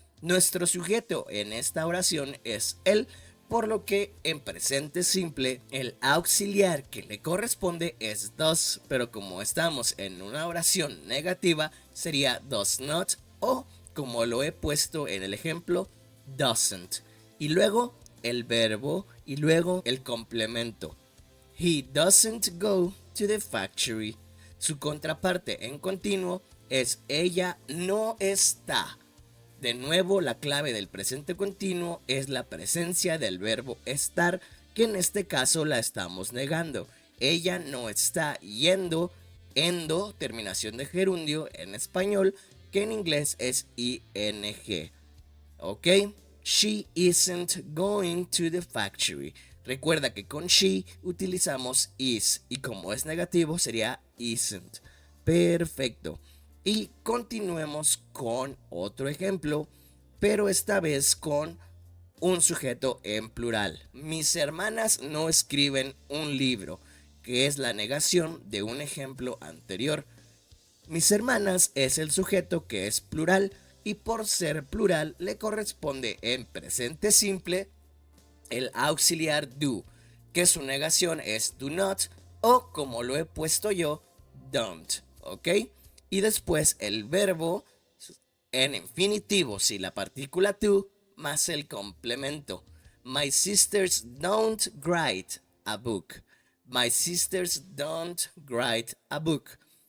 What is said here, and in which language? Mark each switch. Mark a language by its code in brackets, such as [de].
[es] Nuestro sujeto en esta oración es él, por lo que en presente simple el auxiliar que le corresponde es does, pero como estamos en una oración negativa sería does not, o como lo he puesto en el ejemplo, doesn't. Y luego el verbo y luego el complemento. [en] He doesn't go to the factory. [es] Su contraparte en continuo es ella no está. De nuevo, la clave del presente continuo es la presencia del verbo estar, que en este caso la estamos negando. Ella no está yendo, endo, terminación de gerundio en español, que en inglés es ing. ¿Ok? [en] She isn't going to the factory. [es] Recuerda que con she utilizamos is, y como es negativo sería isn't. Perfecto. Y continuemos con otro ejemplo, pero esta vez con un sujeto en plural. Mis hermanas no escriben un libro, que es la negación de un ejemplo anterior. Mis hermanas es el sujeto que es plural, y por ser plural le corresponde en presente simple el auxiliar do, que su negación es do not, o como lo he puesto yo, don't, ¿ok? Y después el verbo en infinitivo, si la partícula to, más el complemento. [en] My sisters don't write a book. My sisters don't write a book.